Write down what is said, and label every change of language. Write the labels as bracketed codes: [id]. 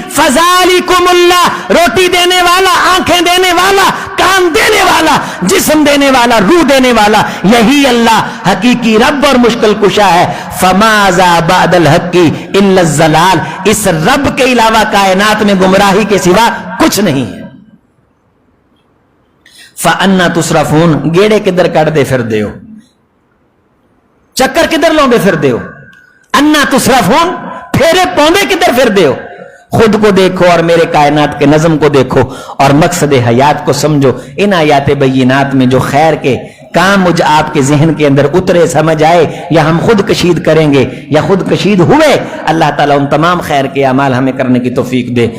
[ar] فذالکم اللہ، [ur] روٹی دینے والا، آنکھیں دینے والا، کان دینے والا، جسم دینے والا، روح دینے والا، یہی اللہ حقیقی رب اور مشکل کشا ہے. [ar] فماذا بعد الحق الا الضلال، [ur] اس رب کے علاوہ کائنات میں گمراہی کے سوا کچھ نہیں ہے. [ar] فَأَنَّا تُصْرَفُونَ، [pa] گیڑے کدھر کٹ دے پھر دیو، چکر کدھر لوں گے پھر دیو. [ar] انا تصرفون، [pa] پھیرے پوندے کدھر پھر دیو. [ur] خود کو دیکھو اور میرے کائنات کے نظم کو دیکھو اور مقصد حیات کو سمجھو. ان آیات بینات میں جو خیر کے کام مجھ آپ کے ذہن کے اندر اترے، سمجھ آئے، یا ہم خود کشید کریں گے یا خود کشید ہوئے، اللہ تعالیٰ ان تمام خیر کے اعمال ہمیں کرنے کی توفیق دے.